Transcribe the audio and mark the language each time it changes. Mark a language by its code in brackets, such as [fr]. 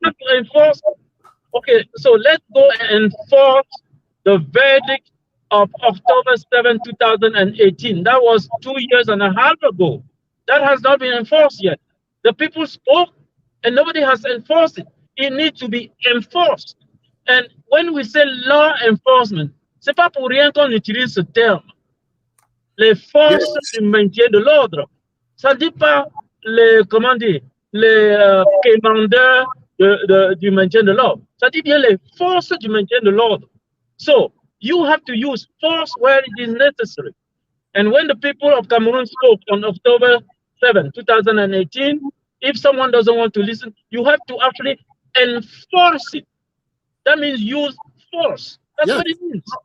[en] Have to enforce. Okay, so let's go and enforce the verdict of October 7, 2018. That was 2 years and a half ago. That has not been enforced yet. The people spoke and nobody has enforced it. It needs to be enforced. And when we say law enforcement, [fr] c'est pas pour rien qu'on utilise ce terme. Les forces du maintien de l'ordre. Ça ne dit pas les, comment dire, les commandeurs du maintien de l'ordre. Ça dit bien les forces du maintien de l'ordre. [en] So, you have to use force where it is necessary. And when the people of Cameroon spoke on October 7, 2018, if someone doesn't want to listen, you have to actually enforce it. That means use force. That's what it means.